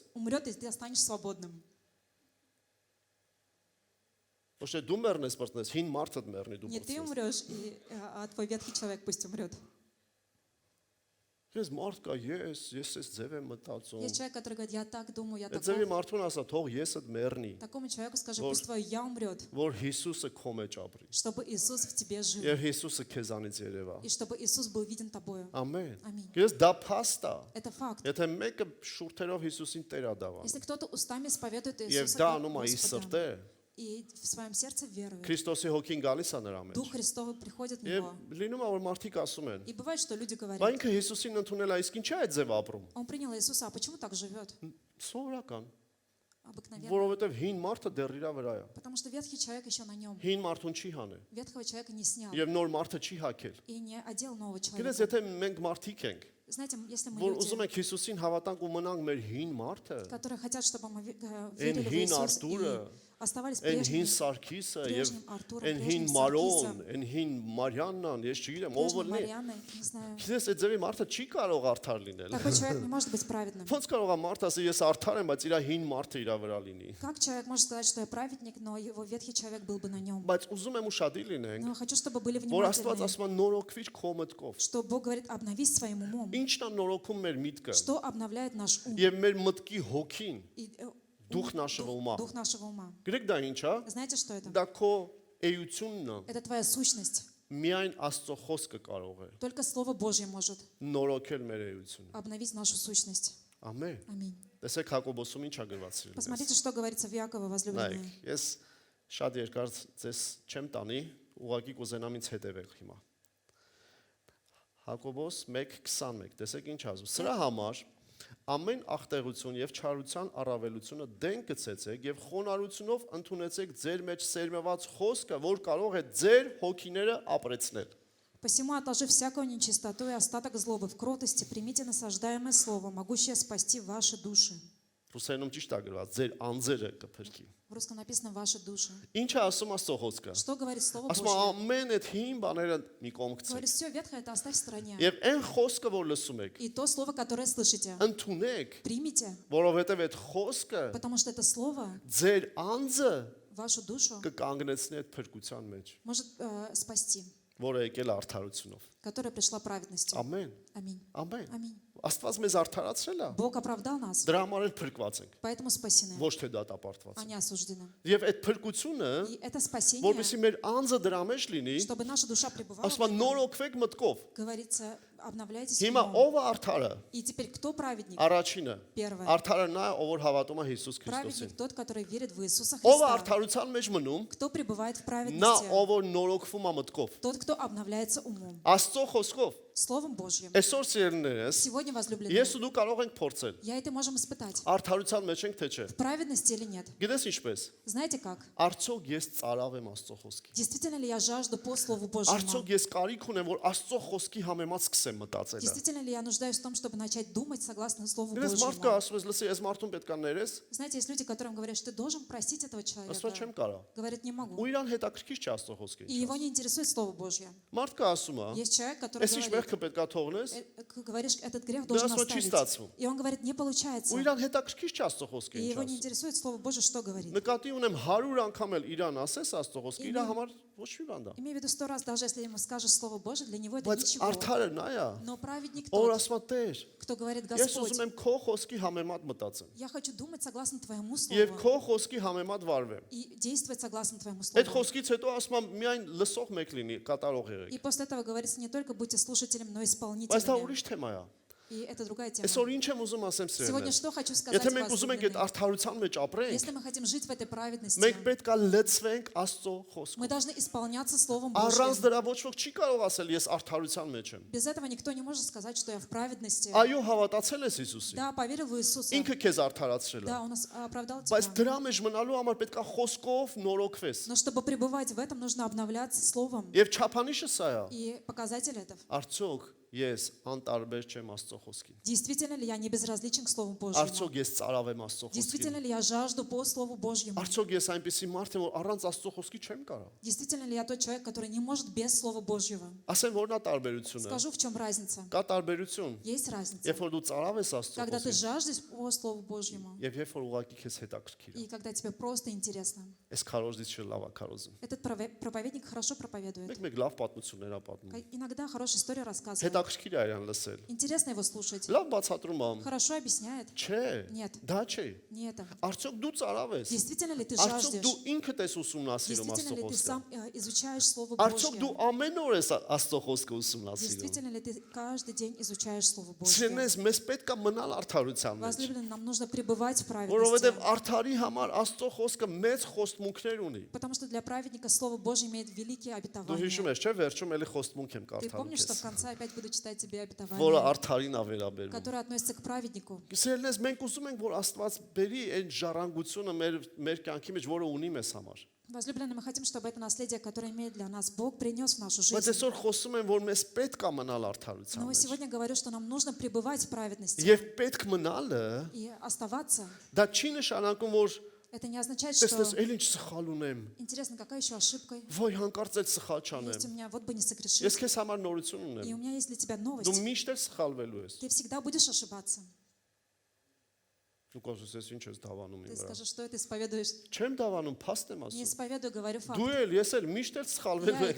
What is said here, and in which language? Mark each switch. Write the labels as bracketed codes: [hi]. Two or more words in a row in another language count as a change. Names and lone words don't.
[ru] Умрет, и ты останешься свободным. [hy] Ոչ թե դու մեռնես բրծնես, հին մարդը մեռնի դու [ru] Не ты [hy] բրծնես։ [ru] умрешь, а твой ветхий человек пусть умрет. [hy] Ես մարդ կա, ես էս ձև եմ մտածում։ [ru] Есть человек, который говорит, я так думаю, я [hy] Այդ ձևի [ru] таков. [hy] մարդուն ասա, թող եսդ մեռնի, [ru] Такому человеку скажи, Вот. пусть твое я умрет, [hy] որ Հիսուսը քո մեջ ապրի։ [ru] чтобы Иисус в тебе жил. [hy] Եվ Հիսուսը քեզանից երևա։ [ru] И чтобы Иисус был виден тобою. [hy] Ամեն։ Ամին։ Ես դա փաստ է։ [ru] Это факт. [hy] Եթե մեկը շուրթերով Հիսուսին Տեր է դավանում։ [ru] Если кто-то устами исповедует [hy] Եվ [ru] Иисуса [hy] դա [ru] как [hy] անում է իր [ru] Господа [hy] սրտե, [ru] и в своем сердце верует, [hy] Քրիստոսի հոգին գալիս է նրա մեջ։ [ru] Дух Христовый приходит в [hy] Եվ [ru] него. [hy] լինում է որ մարդիկ ասում են. [ru] И бывает, что люди [hy] Բա [ru] говорят, [hy] ինքը Հիսուսին ընդունել է, իսկ ինչի է այդ ձև ապրում։ [ru] он принял Иисуса, а почему так живет? [hy] Սովորական, [ru] Обыкновенно. [hy] որովհետև հին մարդը դեռ իր վրա է։ [ru] Потому что ветхий человек еще на нем. [hy] Հին մարդուն չի հանել [ru] Ветхого человека не снял [hy] եւ նոր մարդը չի հակել։ [ru] и не одел нового [hy] Գիտես, [ru] человека. [hy] եթե մենք մարդիկ ենք, [ru] Знаете, если мы [hy] որ ուզում [ru] люди, [hy] ենք Հիսուսին հավատանք ու մնանք մեր հին մարդը, [ru] которые хотят, чтобы мы [hy] այն [ru] верили в [hy] հին [ru] Иисуса [hy] Արտուրը, [ru] и оставались [hy] այն հին [ru] прежними, [hy] Սարգիսը եւ [ru] прежним Артуром, [hy] այն հին [ru] прежним [hy] Մարոն, [ru] Саркисом, [hy] այն հին Մարիաննան, ես չգիտեմ, ով [ru] прежним [hy] լինի։ [ru] Марианной, не знаю. [hy] Գիտես, այդ ձևի մարդը չի կարող արդար լինել։ [ru] Такой человек не может быть праведным. [hy] Ոնց կարող է մարդ ասել, ես արդար եմ, բայց իր հին մարդը իր вրա լինի։ [ru] Как человек может сказать, что я праведник, но его ветхий человек был бы на нем? [hy] Բայց ուզում եմ ուշադիր լինենք, [ru] Но хочу, чтобы были [hy] որ Աստված [ru] внимательны, [hy] ասում է նորոգվիր քո մտքով։ [ru] что Бог говорит, обновись своим умом. [hy] Ինչն է նորոգում մեր միտքը [ru] Что обновляет наш ум? [hy] եւ մեր мտքի հոգին, [ru] И, дух нашего ума. Дух нашего ума. [hy] Գրեք դա ինչ է։ [ru] Знаете, что это? [hy] Դա քո էությունն է, [ru] Это твоя сущность. [hy] միայն Աստծո խոսքը կարող է [ru] Только Слово Божье может [hy] նորոգել մեր էությունը։ [ru] обновить нашу сущность. [hy] Ամեն։ [ru] Аминь. [hy] Տեսեք Հակոբոսում ինչ է գրված սիրելիներ։ [ru] Посмотрите, что говорится в Иакова, [hy] Նայեք, [ru] возлюбленные. [hy] ես շատ երկար ձեզ չեմ տանի, ուղղակի կուզենամ ինձ հետևեք հիմա։ Հակոբոս 1:21, տեսեք ինչ ասում։ Սրա համար ամեն աղտեղություն եւ չարության առավելությունը դեն գցեցեք եւ խոնարհությունով ընդունեցեք ձեր մեջ սերմված խոսքը, որ կարող է ձեր հոգիները ապրեցնել։ [ru] Посему, отложив всякую нечистоту и остаток злобы в кротости, примите насаждаемое слово, могущее спасти ваши души. [hy] Ռուսերենում ճիշտ է գրված, ձեր անձերը կփրկի։ [ru] В русском написано «ваши души». [hy] Ինչ է ասում Աստծո խոսքը։ [ru] Что говорит Слово [hy] Ասում [ru] Божье? [hy] ամեն այդ հին բաները մի կողմ գցեք։ [ru] Говорит, все ветхое это оставь в стороне. [hy] Եվ այն խոսքը, որ լսում եք, [ru] И то слово, которое слышите, [hy] ընդունեք, [ru] примите, [hy] որովհետև այդ խոսքը [ru] потому что это слово [hy] ձեր անձը [ru] вашу душу [hy] կկանգնեցնի այդ փրկության մեջ, [ru] может спасти, [hy] որը եկել արդարությունով։ [ru] которая пришла праведностью. [hy] Ամեն, [ru] Аминь. [hy] ամեն։ [ru] Аминь. [hy] Աստված մեզ արդարացրել է։ [ru] Бог оправдал нас, [hy] Դրա համար էլ փրկված ենք, [ru] поэтому спасены, [hy] ոչ թե դատապարտված։ [ru] а не осуждены. [hy] Եվ այդ փրկությունը, [ru] И это спасение, [hy] որովհետեւ մեր անձը դրա մեջ լինի, [ru] чтобы наша душа пребывала, в [hy] ասում է [ru] этом, [hy] նորոգվեք մտքով։ [ru] говорится, обновляйтесь [hy] Հիմա [ru] умом. [hy] ով է արդարը։ [ru] И теперь кто праведник? [hy] Առաջինը։ [ru] Первое. [hy] Արդարը նա, ով որ հավատում է Հիսուս Քրիստոսին։ [ru] Праведник тот, который верит в Иисуса [hy] Ով է [ru] Христа. [hy] արդարության մեջ մնում, [ru] Кто пребывает в [hy] նա [ru] праведности? [hy] ով որ նորոգվում է մտքով։ [ru] Тот, кто обновляется умом, [hy] Աստծո խոսքով [ru] Словом Божьим. [hy] այսօր սիրելիներս, [ru] Сегодня, возлюбленные, [hy] ես ու դու կարող ենք փորձել։ [ru] я это можем испытать. [hy] Արդարության մեջ ենք թե չէ։ [ru] В праведности или нет? [hy] Գիտես ինչպես։ [ru] Знаете как? [hy] Արդյոք ես ծարավ եմ Աստծո խոսքի։ [ru] Действительно ли я жажду по Слову Божьему? [hy] Արդյոք ես կարիք ունեմ, որ Աստծո խոսքի համեմատ սկսեմ մտածել։ [ru] Действительно ли я нуждаюсь в том, чтобы начать думать согласно Слову [hy] Գիտես մարդ կա [ru] Божьему? [hy] ասում ես, լսի, այս մարդուն պետք է ներես, [ru] Знаете, есть люди, которым говорят, что ты должен простить этого [hy] ասում [ru] человека. [hy] չեմ կարա։ [ru] Говорит, не [hy] Ու [ru] могу. [hy] իրան հետաքրքիր չի Աստծո խոսքը։ [ru] И его не интересует Слово Божье. [hy] Մարդ կա ասում է, [ru] Есть человек, который [hy] այս ինչ [ru] говорит, [hy] մեղքը պետք է թողնես, [ru] говоришь, этот грех Да, должен Господь, оставить. чистацу. И он говорит, не получается. [hy] ու իրան հետաքրքիր չի Աստծո խոսքը [ru] И [hy] ինչ [ru] его не [hy] ասում։ [ru] интересует Слово Божье, что говорит. [hy] Նկատի ունեմ 100 անգամ էլ իրան ասես Աստծո խոսքը, իր համար ոչ մի բան դա։ [ru] Имею в виду 100 раз, даже если ему скажешь Слово Божье, для него это [hy] Բայց [ru] ничего. [hy] արդարը նա է, [ru] Но праведник [hy] որ [ru] тот, [hy] ասում է Տեր, [ru] кто говорит, [hy] ես [ru] Господь, [hy] ուզում եմ քո խոսքի համեմատ մտածեմ։ [ru] я хочу думать согласно Твоему [hy] Եվ [ru] Слову [hy] քո խոսքի համեմատ վարվեմ։ [ru] и действовать согласно Твоему [hy] Այդ [ru] Слову. [hy] խոսքից հետո ասում եմ միայն լսող մեկ լինի, կատարող եղեք։ [ru] И после этого говорится, не только будьте слушателем, но и [hy] Բայց դա [ru] исполнителями. [hy] ուրիշ թեմա է։ [ru] И это другая тема. [hy] Այսօր ինչ եմ ուզում ասեմ [ru] Сегодня [hy] սիրելիներ։ [ru] что хочу сказать, [hy] Եթե մենք ուզում ենք այդ [ru] возлюбленные? [hy] արդարության մեջ ապրենք, [ru] Если мы хотим жить в этой праведности, [hy] մենք պետք է լցվենք Աստծո [ru] мы [hy] խոսքով։ [ru] должны исполняться Словом [hy] Առանց [ru] Божьим. [hy] դրա ոչ ոք չի կարող ասել ես արդարության մեջ եմ։ [ru] Без этого никто не может сказать, что я в праведности. [hy] Այո, հավատացել ես Հիսուսին։ [ru] Да, поверил в Иисуса. [hy] Ինքը քեզ արդարացրել է։ [ru] Да, Он нас оправдал [hy] Բայց [ru] тебя. [hy] դրա մեջ մնալու համար պետք է խոսքով նորոգվես։ [ru] Но чтобы пребывать в этом, нужно обновляться Словом. [hy] Եվ չափանիշը սա է։ [ru] И показатель этого. [hy] Արդյոք ես անտարբեր չեմ Աստծո խոսքին։ [ru] Действительно ли я не безразличен к Слову Божьему? [hy] Արդյոք ես ծարավ եմ Աստծո խոսքին։ [ru] Действительно ли я жажду по Слову Божьему? [hy] Արդյոք ես այնպեսի մարդ եմ, որ առանց Աստծո խոսքի չեմ կարող։ [ru] Действительно ли я тот человек, который не может без Слова Божьего? [hy] Ասեմ որն է տարբերությունը։ [ru] Скажу, в чем разница. [hy] Կա տարբերություն։ [ru] Есть разница. [hy] Երբ որ դու ծարավ ես Աստծո [ru] Когда ты [hy] խոսքին, [ru] жаждешь по Слову Божьему, [hy] եւ երբ որ ուղղակի քեզ հետաքրքիր է։ [ru] и когда тебе просто интересно. [hy] Այս քարոզից չլավ է քարոզում։ [ru] Этот проповедник хорошо проповедует. [hy] Մեկ լավ պատմություններ է պատմում։ [ru] Иногда хорошая история рассказывает. [hy] Հետաքրքիր է իրան լսել։ [ru] Интересно его слушать. [hy] Լավ բացատրում եմ։ [ru] Хорошо объясняет. [hy] Չէ։ [ru] Нет. [hy] Դա չէ։ [ru] Не это. [hy] Արդյոք դու ծարավ ես։ [ru] Действительно ли ты [hy] Արդյոք [ru] жаждешь? [hy] դու ինքդ ես ուսումնասիրում [ru] Действительно [hy] Աստծո [ru] ли ты [hy] խոսքը։ [ru] сам изучаешь Слово [hy] Արդյոք դու [ru] Божье? [hy] ամեն օր ես Աստծո խոսքը ուսումնասիրում։ [ru] Действительно ли ты каждый день изучаешь Слово Божье? [hy] Սիրելիներս, մեզ պետք է мնալ արդարության մեջ։ [ru] Возлюбленные, нам нужно пребывать в [hy] Որովհետև [ru] праведности. [hy] արդարի համար Աստծո խոսքը մեծ խոստմունքներ ունի։ [ru] Потому что для праведника Слово Божье имеет великие [hy] Դու հիշում [ru] обетования. [hy] ես, չէ՞, վերջում էլի խոստմունք եմ [ru] Ты [hy] կարդալու [ru] помнишь, что в [hy] քեզ, [ru] конце опять буду читать тебе [hy] որը [ru] обетование, [hy] արդարին է վերաբերվում։ [ru] которое относится к праведнику? [hy] Սիրելիներս, մենք ուզում ենք, որ Աստված բերի այն ժառանգությունը մեր կյանքի մեջ, որը ունի մեզ համար։ [ru] Возлюбленные, мы хотим, чтобы это наследие, которое имеет для нас Бог, принес в нашу [hy] Բայց [ru] жизнь. [hy] այսօր խոսում եմ, որ մեզ պետք է մնալ արդարության [ru] Но [hy] մեջ։ [ru] сегодня говорю, что нам нужно пребывать в праведности. [hy] Եվ պետք մնալը [ru] И оставаться. [hy] դա չի нշանակում, որ [ru] Это не означает, [hy] տեսնես, [ru] что [hy] էլ ինչ սխալ ունեմ։ [ru] интересно, какая еще ошибка [hy] Ոյ հանկարծ էլ սխալ [ru] есть у [hy] չանեմ։ [ru] меня, вот бы не согрешить. [hy] Ես քեզ համար նորություն [ru] И [hy] ունեմ։ [ru] у меня есть для тебя [hy] Դու [ru] новость. [hy] միշտ էլ սխալվելու ես։ [ru] Ты всегда будешь ошибаться. [hy] Դու կասես ինչ ես դավանում [ru] Ты [hy] իմ վրա։ [ru] скажешь, что это исповедуешь. [hy] Չեմ դավանում, փաստ եմ [ru] Не [hy] ասում։ [ru] исповедую, говорю факт. [hy] Դու էլ, ես էլ միշտ էլ սխալվելու [ru] Я и